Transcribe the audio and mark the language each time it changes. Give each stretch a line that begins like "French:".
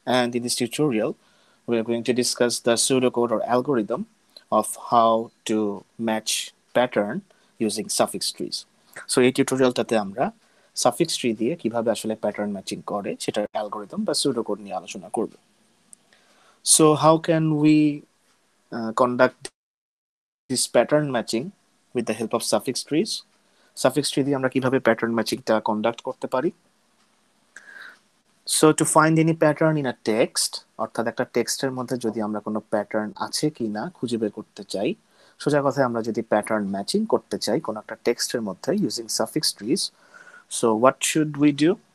English: And in this tutorial, we are going to discuss the pseudocode or algorithm of how to match pattern using suffix trees.
Bangla: So এই টিউটোরিয়ালটাতে আমরা suffix tree দিয়ে কিভাবে আসলে pattern matching করে সেটার algorithm বা pseudocode নিয়ে আলোচনা করব.
English: So how can we conduct this pattern matching with the help of suffix trees?
Bangla: Suffix tree দিয়ে আমরা কিভাবে pattern matchingটা conduct করতে পারি?
English: So to find any pattern in a text
Bangla: অর্থাৎ একটা টেক্সটের মধ্যে যদি আমরা কোনো প্যাটার্ন আছে কিনা খুঁজে বের করতে চাই, সোজা কথায় আমরা যদি প্যাটার্ন ম্যাচিং করতে চাই কোনো একটা টেক্সটের মধ্যে using suffix trees,
English: So what should we do?